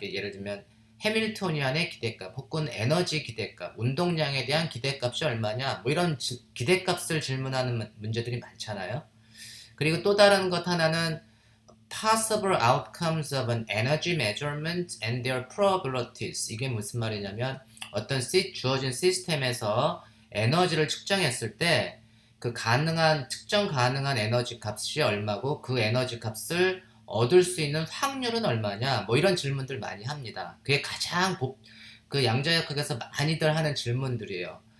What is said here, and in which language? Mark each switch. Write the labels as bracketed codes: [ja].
[ko] 예를 들면 해밀토니안의 기대값 혹은 에너지 기대값, 운동량에 대한 기대값이 얼마냐? 뭐 이런 기대값을 질문하는 문제들이 많잖아요. [en] 그리고 또 다른 것 하나는 possible outcomes of an energy measurement and their probabilities. [ko] 이게 무슨 말이냐면 어떤 주어진 시스템에서 에너지를 측정했을 때 그 측정 가능한 에너지 값이 얼마고 그 에너지 값을 얻을 수 있는 확률은 얼마냐 뭐 이런 질문들 많이 합니다. 그게 가장 그 양자역학에서 많이들 하는 질문들이에요.